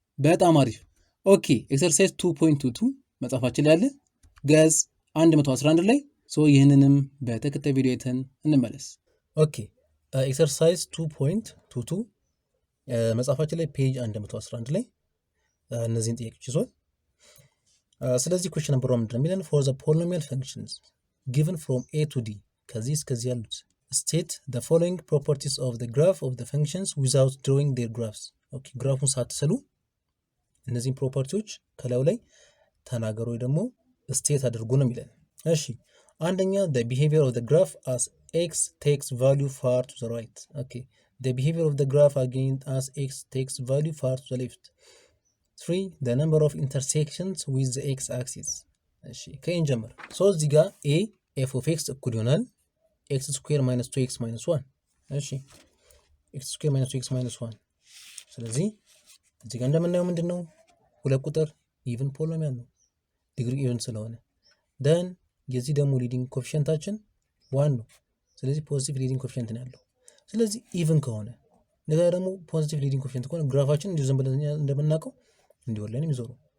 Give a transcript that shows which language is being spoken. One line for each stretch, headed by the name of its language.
Amharic: በጣም አሪፍ። ኦኬ ኤክሰርሳይዝ 2.22 መጽሐፋችን ላይ ያለ ገጽ 111 ላይ ይህንንም በተከታይ ቪዲዮ አይተን እንመለስ። ኦኬ ኤክሰርሳይዝ 2.22 መጽሐፋችን ላይ ፔጅ 111 ላይ እነዚህን ጥያቄዎች ይዟል። ስለዚህ ኩዌስችን ነምበር 1 ምንድን ነው የሚለን?
English: for the polynomial functions given from a to d
Amharic: ከዚህ እስከዚህ ያሉት
English: state the following properties of the graph of the functions without drawing their graphs.
Amharic: ኦኬ ግራፉን ሳትስሉ እነዚህን ፕሮፐርቲዎች ከላዩ ላይ ተናገሩ ወይ ደግሞ ስቴት አድርጉ ነው የሚለን። እሺ አንደኛ
English: the behavior of the graph as x takes value far to the right. okay the behavior of the graph again as x takes value far to the left. 3 the number of intersections with the x axis.
Amharic: እሺ ከኤን ጀምር። ሶ እዚህ ጋር ኤ ኤፍ ኦፍ ኤክስ እኩል ይሆናል ኤክስ ስኩዌር ማይነስ 2 ኤክስ ማይነስ 1። እሺ ኤክስ ስኩዌር ማይነስ 2 ኤክስ ማይነስ 1። ስለዚህ እዚህ ጋር እንደምናየው ምንድን ነው ሁለት ቁጥር ኢቭን ፖሊኖሚያል ነው ዲግሪ ኢቭን ስለሆነ ደን የዚህ ደግሞ ሊዲንግ ኮፊሽንታችን 1 ነው። ስለዚህ ፖዚቲቭ ሊዲንግ ኮፊሽንት ነው ያለው። ስለዚህ ኢቭን ከሆነ እንደዛ ደግሞ ፖዚቲቭ ሊዲንግ ኮፊሽንት ከሆነ ግራፋችን እንዲሁ ዝም ብለን እንደምናውቀው እንዲህ ወር ላይ ነው የሚዞረው